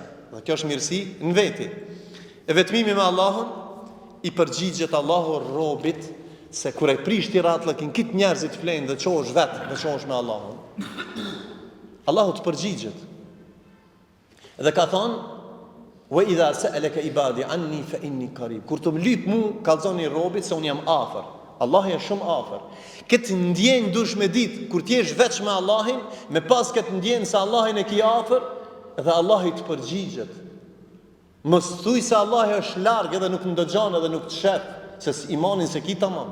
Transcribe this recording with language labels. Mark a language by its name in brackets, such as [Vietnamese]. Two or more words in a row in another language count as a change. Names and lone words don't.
[Albanian] Dhe kjo është mirësi në veti. E vetmimi me Allahun i përgjigjet Allahu robit se kur e prish ti ratllëkin kit njerëzit flenë dhe çosh vetë, dhe çosh me Allahun. Allahu të përgjigjet. Dhe ka thonë: [Arabic] "وإذا سألك عبادي عني فإني قريب." [Albanian] Kur të më lyp mu, kallzoni robit se unë jam afër. Allahi është shumë afër. Këtë ndjenjë dush me ditë kur ti je veç me Allahin, me pas këtë ndjenjë se Allahin e ki afër dhe Allahi të përgjigjet. Mos thuj se Allahi është larg edhe nuk ndëgjon edhe nuk të shef, se imanin se ki tamam.